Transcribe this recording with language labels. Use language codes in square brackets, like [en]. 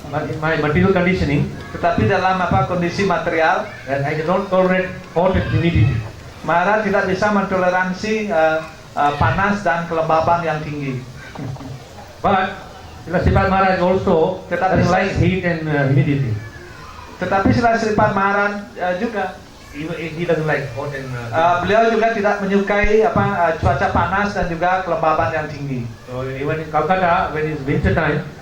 [en] but in my material conditioning, [id] tetapi dalam kondisi material. [en] that I cannot tolerate hot and humidity. [id] Maharaj tidak bisa mentoleransi panas dan kelembaban yang tinggi. [en] But Sripad Maharaj also [id] Tetapi [en] doesn't like heat and humidity. [id] Tetapi Sripad Maharaj juga [en] He doesn't like hot and [id] beliau juga tidak menyukai cuaca panas dan juga kelembaban yang tinggi. [en] So even in Calcutta, when it's winter time,